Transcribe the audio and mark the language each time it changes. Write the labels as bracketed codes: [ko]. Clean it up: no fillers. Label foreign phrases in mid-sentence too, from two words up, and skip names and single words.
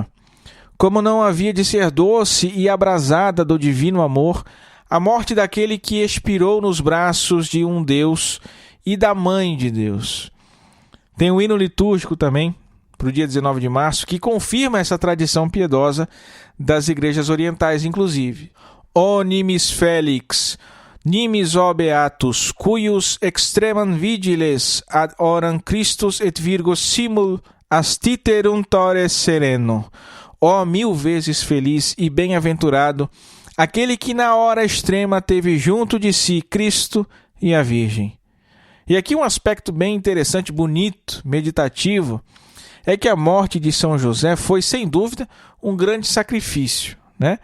[pt] Como não havia de ser doce e abrasada do divino amor, a morte daquele que expirou nos braços de um Deus e da Mãe de Deus. Tem um hino litúrgico também, para o dia 19 de março, que confirma essa tradição piedosa das igrejas orientais, inclusive. [la] O nimis felix, nimis o beatus, cuius extremam vigiles ad horam Christus et Virgo simul astiteruntore sereno. [pt] Ó 1000 vezes feliz e bem-aventurado aquele que na hora extrema teve junto de si Cristo e a Virgem. E aqui um aspecto bem interessante, bonito, meditativo, é que a morte de São José foi, sem dúvida, um grande sacrifício, né?